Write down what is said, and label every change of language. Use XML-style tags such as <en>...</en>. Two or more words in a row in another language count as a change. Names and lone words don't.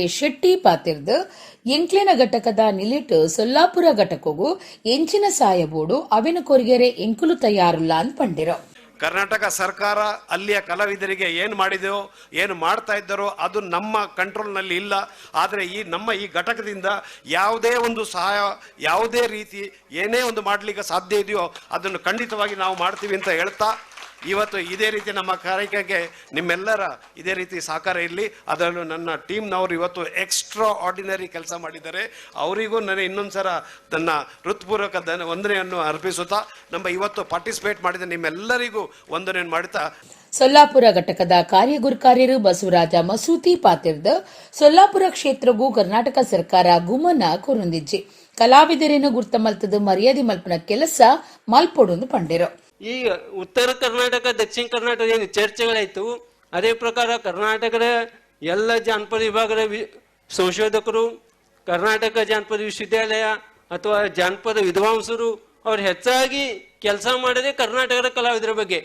<tcy>ಶೆಟ್ಟಿ ಪಾತಿರ್ದು ಎಂಕ್ಲಿನ ಘಟಕದ ನಿಲಿಟ್ ಸೊಲ್ಲಾಪುರ ಘಟಕಗೂ ಎಂಚಿನ ಸಾಯಬೋಡು ಅವಿನ ಕೊರಿಗೆರೆ ಎಂಕುಲು ತಯಾರುಲ್ಲ ಅಂತ ಪಂಡಿರೋ.</tcy> <kn>ಕರ್ನಾಟಕ ಸರ್ಕಾರ ಅಲ್ಲಿಯ ಕಲಾವಿದರಿಗೆ ಏನು ಮಾಡಿದೆಯೋ ಏನು ಮಾಡ್ತಾ ಇದ್ದಾರೋ ಅದು ನಮ್ಮ ಕಂಟ್ರೋಲ್ನಲ್ಲಿ ಇಲ್ಲ. ಆದರೆ ನಮ್ಮ ಈ ಘಟಕದಿಂದ ಯಾವುದೇ ಒಂದು ಸಹಾಯ, ಯಾವುದೇ ರೀತಿ ಏನೇ ಒಂದು ಮಾಡಲಿಕ್ಕೆ ಸಾಧ್ಯ ಇದೆಯೋ ಅದನ್ನು ಖಂಡಿತವಾಗಿ ನಾವು ಮಾಡ್ತೀವಿ ಅಂತ ಹೇಳ್ತಾ, ಇವತ್ತು ಇದೇ ರೀತಿ ನಮ್ಮ ಕಾರ್ಯಕ್ರಮಕ್ಕೆ ನಿಮ್ಮೆಲ್ಲರ ಇದೇ ರೀತಿ ಸಹಕಾರ ಇರಲಿ. ಅದರಲ್ಲೂ ನನ್ನ ಟೀಮ್ನವರು ಇವತ್ತು</kn> <en>extra ordinary</en> <kn>ಕೆಲಸ ಮಾಡಿದ್ದಾರೆ. ಅವರಿಗೂ ನಾನು ಇನ್ನೊಂದು ಸಲ ನನ್ನ ಹೃತ್ಪೂರ್ವಕ ವಂದನೆಯನ್ನು ಅರ್ಪಿಸುತ್ತಾ, ನಮ್ಮ ಇವತ್ತು ಪಾರ್ಟಿಸಿಪೇಟ್ ಮಾಡಿದ ನಿಮ್ಮೆಲ್ಲರಿಗೂ ವಂದನೆಯನ್ನು ಮಾಡುತ್ತಾ</kn> <tcy>ಸೊಲ್ಲಾಪುರ ಘಟಕದ ಕಾರ್ಯಗುರುಕಾರ್ಯರು ಬಸವರಾಜ ಮಸೂತಿ ಪಾತಿರ್ದ ಸೊಲ್ಲಾಪುರ ಕ್ಷೇತ್ರಗೂ ಕರ್ನಾಟಕ ಸರ್ಕಾರ ಗುಮನ ಕೊರೊಂದಿಜ್ಜಿ ಕಲಾವಿದರೇನು ಗುರ್ತ ಮಲ್ತದ ಮರ್ಯಾದೆ ಮಲ್ಪನ ಕೆಲಸ ಮಲ್ಪೊಡು ಪಂಡಿರು.</tcy> <kn>ಈಗ ಉತ್ತರ ಕರ್ನಾಟಕ ದಕ್ಷಿಣ ಕರ್ನಾಟಕ ಏನು ಚರ್ಚೆಗಳಾಯ್ತು, ಅದೇ ಪ್ರಕಾರ ಕರ್ನಾಟಕದ ಎಲ್ಲ ಜಾನಪದ ವಿಭಾಗದ ಸಂಶೋಧಕರು, ಕರ್ನಾಟಕ ಜಾನಪದ ವಿಶ್ವವಿದ್ಯಾಲಯ ಅಥವಾ ಜಾನಪದ ವಿದ್ವಾಂಸರು ಅವ್ರು ಹೆಚ್ಚಾಗಿ ಕೆಲಸ ಮಾಡೋದೇ ಕರ್ನಾಟಕದ ಕಲಾವಿದರ ಬಗ್ಗೆ.</kn>